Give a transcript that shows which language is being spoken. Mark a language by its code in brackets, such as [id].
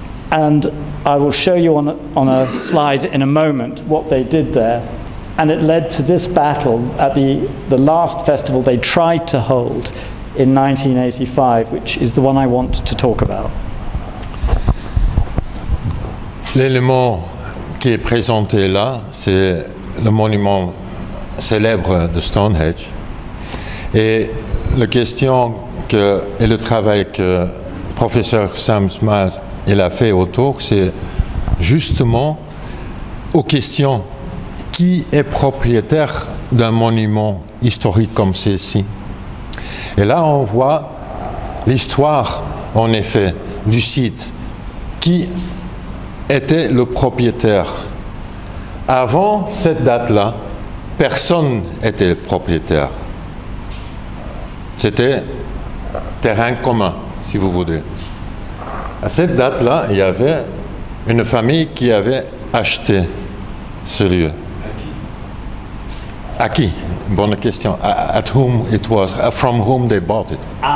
[en] And I will show you on a slide in a moment what they did there. And it led to this battle at the last festival they tried to hold in 1985, which is the one I want to talk about. [fr] L'élément qui est présenté là, c'est le monument célèbre de Stonehenge. Et la question et le travail que le professeur Sam Smiles il a fait autour, c'est justement aux questions qui est propriétaire d'un monument historique comme ceci. Et là, on voit l'histoire, en effet, du site. Qui était le propriétaire? Avant cette date-là, personne n'était le propriétaire. C'était terrain commun, si vous voulez. À cette date-là, il y avait une famille qui avait acheté ce lieu. À qui? Bonne question. [en] At whom it was, from whom they bought it.